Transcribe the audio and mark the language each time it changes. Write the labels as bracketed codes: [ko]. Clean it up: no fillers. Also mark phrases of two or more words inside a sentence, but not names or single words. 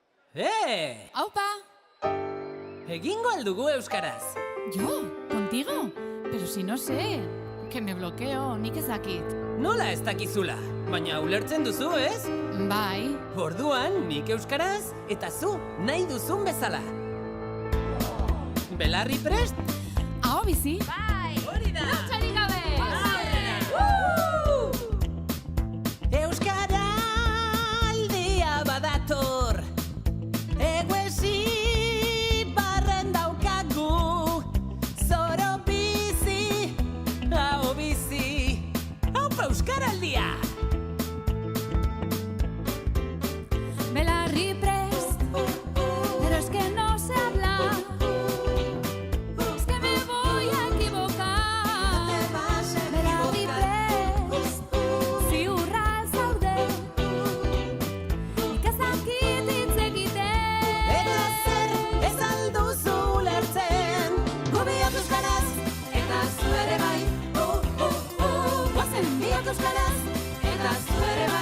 [eu] Aupa! Egingo aldugu euskaraz. [es] ¿Yo? ¿Contigo? Pero si no sé. Que me bloqueo, [eu] nik ezakit. Nola ez dakizula? Baina ulertzen duzu, ez? Bai. Orduan, nik euskaraz eta zu nahi duzun bezala. Belarri prest? Aho bizi? Bai! Hori da! Lotxarik gabe! Euskara aldia badator. Eguesi barren daukagu. Zoro bizi, hau bizi. Haupa euskaraldia! Belarri prest, [es] pero es que no sé hablar. Es que me voy a equivocar. [eu] Belarri prest, ziurra zaude. Nik ez dakit hitz egiten. Eta zer ez alduzu ulertzen. Gu biok euskaraz, eta zu ere bai. Guazen biok euskaraz, eta zu ere bai.